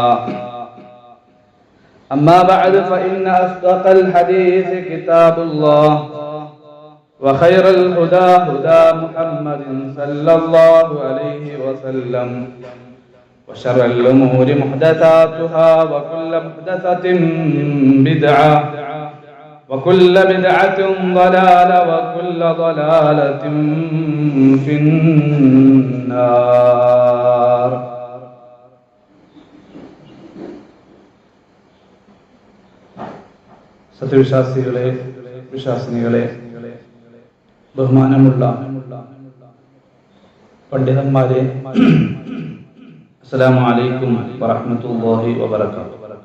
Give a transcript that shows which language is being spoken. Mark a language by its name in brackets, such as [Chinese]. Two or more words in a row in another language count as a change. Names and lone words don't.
[Arabic] أما بعد فإن أصدق الحديث كتاب الله وخير الهدى هدى محمد صلى الله عليه وسلم وشر الأمور محدثاتها وكل محدثة بدعة وكل بدعة ضلالة وكل ضلالة في النار. [Malayalam] സത്യവിശ്വാസികളെ, വിശ്വാസിനികളെ, ബഹുമാനമുള്ള പണ്ഡിതന്മാരെ, [Arabic] السلام عليكم ورحمة الله وبركاته.